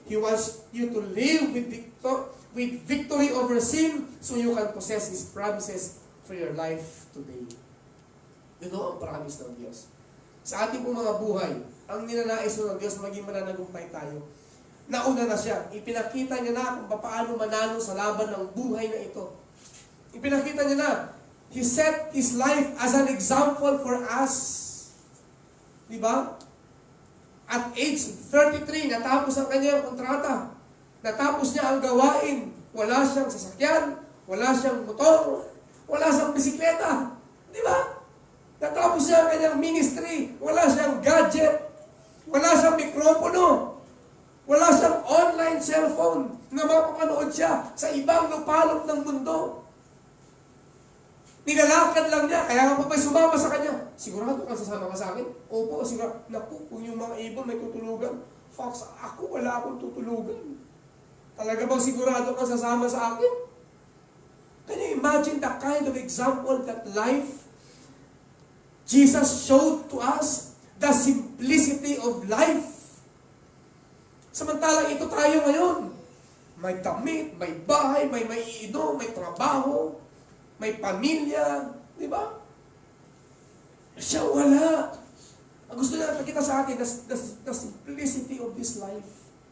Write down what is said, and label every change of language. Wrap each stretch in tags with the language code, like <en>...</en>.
<en>He wants you to live with victory over sin so you can possess His promises for your life today.</en> <tl>You know ang promise ng Diyos. Sa ating pong mga buhay, ang ninanais ng Diyos maging mananagumpay tayo. Nauna na siya. Ipinakita niya na kung paano manalo sa laban ng buhay na ito. Ipinakita niya na.</tl> <en>He set His life as an example for us.</en> <tl>Diba? At age 33, natapos ang kanyang kontrata. Natapos niya ang gawain. Wala siyang sasakyan, wala siyang motor, wala siyang bisikleta. Diba? Natapos niya ang kanyang ministry. Wala siyang gadget, wala siyang mikropono, wala siyang online cellphone na mapapanood siya sa ibang lupalop ng mundo. Nilalakad lang niya, kaya nga pa sumama sa kanya. Sigurado ka sasama ka sa akin? Opo, sigurado. Naku, kung yung mga ibon may tutulugan, Fox, ako wala akong tutulugan. Talaga bang sigurado ka sasama sa akin?</tl> <en>Can you imagine the kind of example that life Jesus showed to us? The simplicity of life.</en> <tl>Samantalang ito tayo ngayon. May damit, may bahay, may maiinom, may trabaho, may pamilya, di ba? Siya wala. Ang gusto niya nakikita sa atin,</tl> <en>the simplicity of this life.</en>